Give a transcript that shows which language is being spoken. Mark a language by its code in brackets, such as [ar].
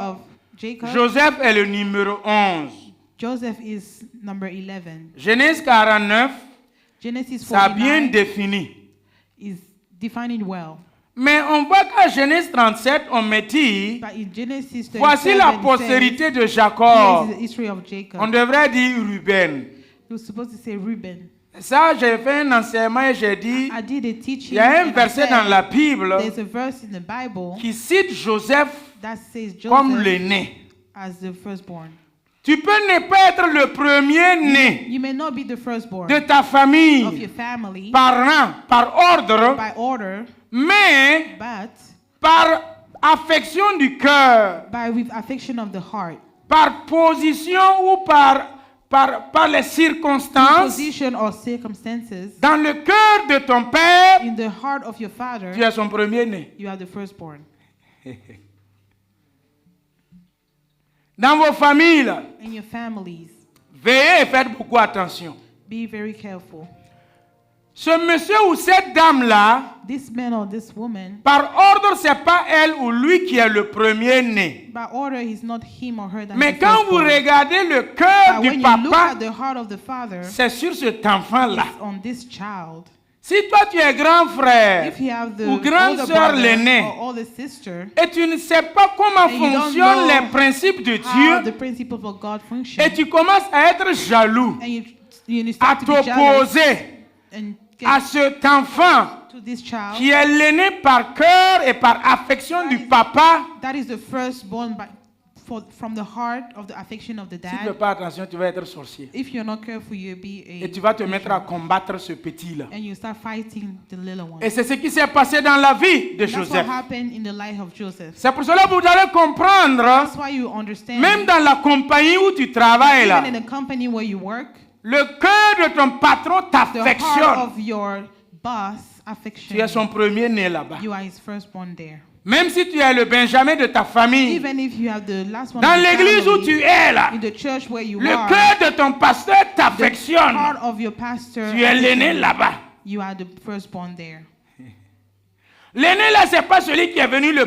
[en] of Jacob, [fr] Joseph est le numéro 11. [en] Joseph is number 11. [fr] Genèse 49, [en] Genesis [fr] ça a bien [en] 49 [fr] défini. [en] is defining well. [fr] Mais on voit qu'à Genèse 37, on me dit, [en] But in Genesis 37, [fr] voici la [en] it [fr] postérité de [en] says, [fr] Jacob. [en] here is the history of Jacob. [fr] On devrait dire Ruben. [en] He was supposed to say Reuben. [fr] Ça, j'ai fait un enseignement et j'ai dit, [en] I did a teaching. [fr] il y a un [en] and I [fr] verset [en] said, [fr] dans la Bible [en] there's a verse in the Bible [fr] qui cite Joseph [en] that says [fr] comme [en] Joseph [fr] l'aîné. [en] as the firstborn. [fr] Tu peux ne pas être le premier-né [en] You may not be the firstborn [fr] de ta [en] of [fr] famille [en] your family [fr] par rang, par ordre, [en] by order, [fr] mais [en] but [fr] par affection du cœur, [en] by with affection of the heart, [fr] par position ou par les circonstances. [en] position or circumstances. [fr] Dans le cœur de ton père, [en] In the heart of your father, [fr] tu es son premier-né. [en] you are the firstborn. [fr] Dans vos familles, là, [en] In your families, [fr] veillez et faites beaucoup attention. [en] be very careful. [fr] Ce monsieur ou cette dame-là, [en] This man or this woman, [fr] par ordre, c'est pas elle ou lui qui est le premier-né. [en] by order, he's not him or her that [fr] Mais [en] is the [fr] quand vous [en] firstborn. [fr] regardez le cœur [en] But [fr] du [en] when you look [fr] papa, [en] at the heart of the father, [fr] c'est sur cet enfant-là. [en] it's on this child. [fr] Si toi tu es grand frère [en] If you have the [fr] ou grande [en] older [fr] sœur [en] brother [fr] l'aîné [en] or older sister, [fr] et tu ne sais pas comment [en] And you don't [fr] fonctionnent [en] know [fr] les principes de [en] how the [fr] Dieu [en] principles of God function, [fr] et tu commences à être jaloux, [en] and you [fr] à [en] start to be jealous [fr] t'opposer [en] and [fr] à [en] get [fr] cet enfant [en] to this child, [fr] qui est l'aîné par cœur et par affection du papa, [en] that is the firstborn from the heart of the affection of the [fr] si tu ne fais [en] dad. [fr] pas attention, tu vas être sorcier. [en] If you're not careful, you'll be [fr] Et tu vas te mettre à [en] witch, [fr] combattre ce petit-là. [en] and you start fighting the little one. [fr] Et c'est ce qui s'est passé dans la vie de [en] That's what [fr] Joseph. [en] happened in the life of Joseph. [fr] C'est pour cela que vous allez comprendre, [en] That's why you understand. [fr] même dans la compagnie où tu travailles là, [en] Even in a company where you work, [fr] le cœur de ton patron [en] the heart [fr] t'affectionne. [en] of your boss affection, [fr] Tu es son premier-né là-bas. [en] you are his firstborn there. [fr] Même si tu es le Benjamin de ta famille, [en] Even if you have the last one [fr] dans [en] of the [fr] l'église où [en] family, [fr] tu es là, [en] in the church where you [fr] le [en] are, [fr] cœur de ton pasteur [en] the [fr] t'affectionne. [en] heart of your pastor, [fr] Tu es l'aîné là-bas. [en] you are the firstborn there. [fr] L'aîné là, c'est pas celui qui est venu le